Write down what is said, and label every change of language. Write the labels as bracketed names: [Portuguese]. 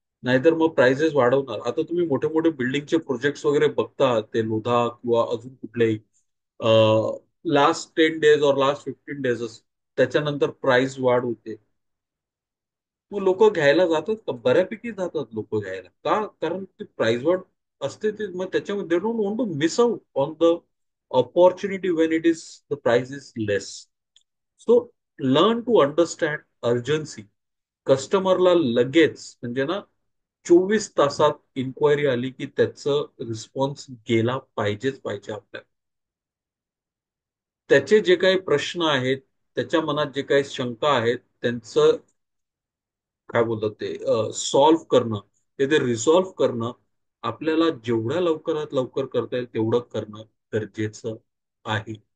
[Marathi] नाहीतर मग प्राइसेस वाढवणार. आता तुम्ही मोठे मोठे बिल्डिंगचे प्रोजेक्ट्स वगैरे बघता, ते लोधा किंवा अजून कुठलेही, [English] last 10 days और last 15 days [Marathi] त्याच्यानंतर प्राइस वाढ होते. मग लोक घ्यायला जातात का? बऱ्यापैकी जातात लोक घ्यायला का? कारण ती प्राइस वाढ असते, ते मग त्याच्यामध्ये [English] They don't want to miss out on the opportunity when it is the price is less. So learn to understand urgency. [Marathi] कस्टमरला लगेच म्हणजे ना 24 तासात इन्क्वायरी आली की त्याचं रिस्पॉन्स गेला पाहिजेच पाहिजे आपल्याला. त्याचे जे काही प्रश्न आहेत, त्याच्या मनात जे काही शंका आहेत, त्यांचं काय बोलतात ते सॉल्व्ह करणं, ते रिसॉल्व्ह करणं, आपल्याला जेवढ्या लवकरात लवकर करता येईल तेवढं करणं गरजेचं आहे.